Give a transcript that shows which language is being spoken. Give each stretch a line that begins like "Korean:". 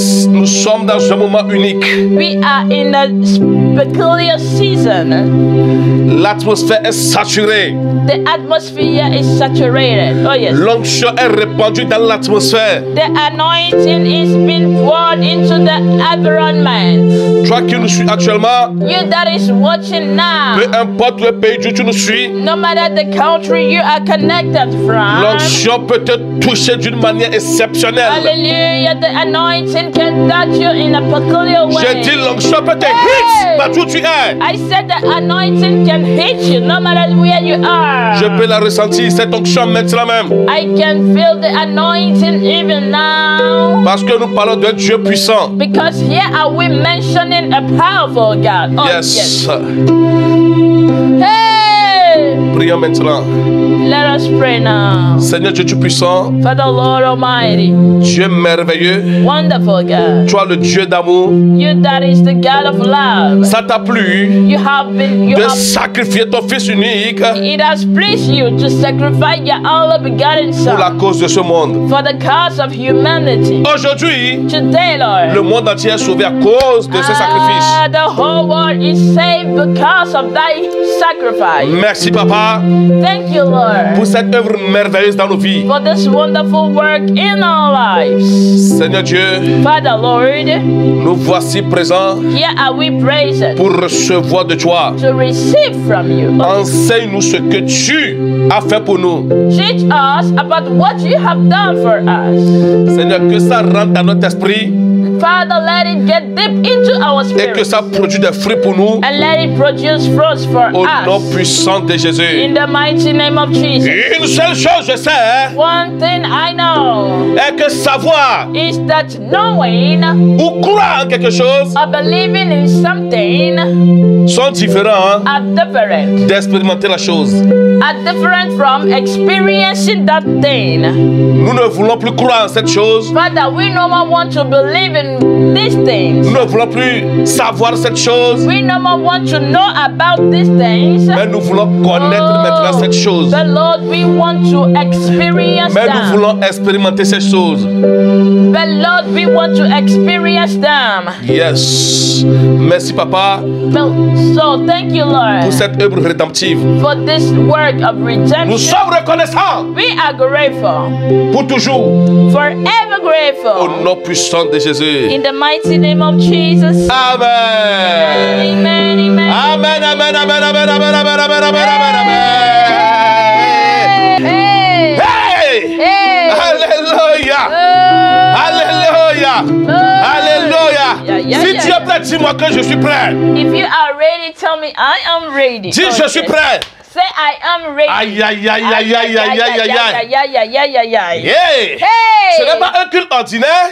French: Nous sommes dans un moment unique.
English: We are in a peculiar season.
French: L'atmosphère est saturée.
English: The atmosphere is saturated. Oh yes.
French: L'onction est répandue dans l'atmosphère.
English: The anointing is being poured into the environment.
French: Toi qui nous suis actuellement,
English: You that is watching now,
French: peu importe le pays où tu nous suis,
English: no matter the country you are connected from,
French: l'onction peut te toucher d'une manière exceptionnelle.
English: hallelujah, the anointing can touch you in a peculiar way.
French: Je dis l'onction peut te hit partout où tu es.
English: I said the anointing can hit you no matter where you are.
French: Je peux la ressentir, cette onction maintenant même.
English: I can feel the anointing even now.
French: Parce que nous parlons d'un Dieu puissant.
English: Because here are we mentioning a powerful God. Oh, Yes. Hey!
French: Prions maintenant.
English: Let us pray now.
French: Seigneur Dieu Tout-Puissant,
English: Father Lord Almighty,
French: Dieu merveilleux,
English: wonderful God,
French: toi le Dieu d'amour,
English: you that is the God of love.
French: ça t'a plu
English: You have been,
French: de sacrifier ton Fils unique
English: it has pleased you to sacrifice your only begotten
French: pour la
English: Son
French: cause de ce monde.
English: for the cause of humanity.
French: Aujourd'hui,
English: Today, Lord,
French: le monde entier est sauvé à cause de ce sacrifice.
English: the whole world is saved because of thy sacrifice.
French: Merci Papa
English: Thank you, Lord,
French: pour cette œuvre merveilleuse dans nos vies.
English: for this wonderful work in our lives.
French: Seigneur Dieu,
English: Father, Lord,
French: nous voici présents
English: here are we present
French: pour recevoir de toi.
English: to receive from you.
French: Enseigne-nous ce que tu as fait pour nous.
English: Teach us about what you have done for us.
French: Seigneur, que ça rentre dans notre esprit
English: Father, let it get deep into our
French: et que ça produise des fruits pour nous
English: and let it produce fruits for
French: au nom
English: us.
French: puissant de Jésus.
English: In the mighty name of Jesus.
French: Une seule chose je sais
English: One thing I know
French: est que savoir
English: is that knowing
French: ou croire en quelque chose
English: or believing in something
French: sont différents
English: are different.
French: d'expérimenter la chose.
English: Are different from experiencing that thing.
French: Nous ne voulons plus croire en cette chose.
English: Father, we no more want to believe in these things.
French: Nous ne voulons plus savoir cette chose.
English: We no more want to know about these things.
French: Mais nous voulons connaître maintenant cette chose.
English: But Lord, we want to experience
French: Mais nous
English: them.
French: voulons expérimenter ces choses.
English: But Lord, we want to experience them. Yes.
French: Merci Papa
English: So thank you,
French: pour
English: Lord,
French: cette œuvre rédemptive.
English: for this work of
French: Nous
English: redemption.
French: sommes reconnaissants
English: We are grateful,
French: pour toujours
English: forever
French: au
English: grateful.
French: nom puissant de Jésus.
English: In the mighty name of Jesus. Amen. Amen, amen. Amen, amen, amen, amen, amen, amen, amen, amen, amen, amen. Hey, Hey! hey,
French: Alléluia! Alléluia! Alléluia! Si tu es prêt, dis-moi que je suis prêt.
English: If you are ready, tell me I am ready.
French: Dis, je suis prêt.
English: Say I am ready. Aïe, aïe, aïe, aïe, aïe, aïe, aïe, aïe, aïe. Hey!
French: Ce n'est pas un culte ordinaire.